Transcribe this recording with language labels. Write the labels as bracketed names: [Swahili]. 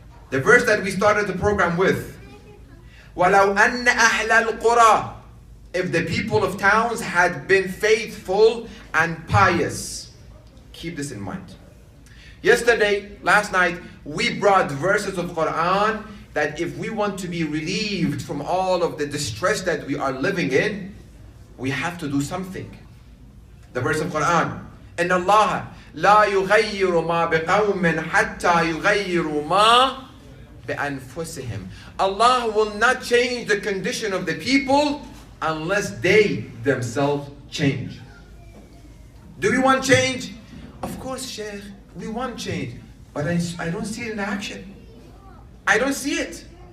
[English] The verse that we started the program with, [Arabic] وَلَوْ أَنَّ أَهْلَ الْقُرَى, [English] if the people of towns had been faithful and pious. Keep this in mind. Last night, we brought verses of Quran that if we want to be relieved from all of the distress that we are living in, we have to do something. The verse of Quran, [Arabic] إِنَّ اللَّهَ لَا يُغَيِّرُ مَا بِقَوْمٍ حَتَّى يُغَيِّرُ مَا بِأَنفُسِهِمْ. [English] Allah will not change the condition of the people unless they themselves change. Do we want change? Of course, Sheikh, we want change. But I don't see it in action. I don't see it.